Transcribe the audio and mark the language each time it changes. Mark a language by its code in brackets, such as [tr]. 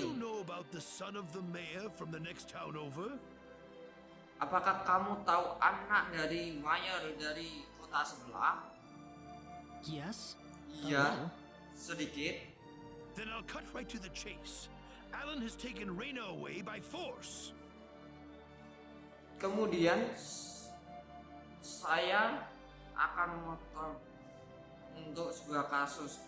[en] you know about the son of the mayor from the next town over? [id] apakah kamu tahu anak dari mayor dari kota sebelah? [en] Yes? [id] Iya, sedikit. [en] Then I'll cut right to the chase. Alan has taken Rena away by force. [id] Kemudian saya akan memotong untuk sebuah kasus.